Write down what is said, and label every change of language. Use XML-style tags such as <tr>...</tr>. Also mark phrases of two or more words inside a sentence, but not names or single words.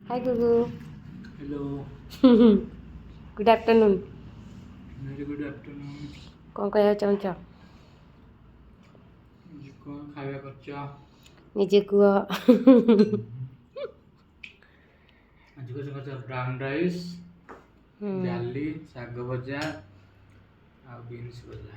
<en>Hi Gugu. Hello, Good afternoon. very good afternoon.</en> <or>କ'ଣ କହିବାକୁ ଚାହୁଁଛ? ଆଜି କ'ଣ ଖାଇବା କରିଛ? ନିଜେ କୁହ। ଆଜି କରିଛ</or> <en>brown rice,</en> <or>ଡାଲି, ଶାଗ ଭଜା ଆଉ ବିନ୍ସ ଭଜା।</or>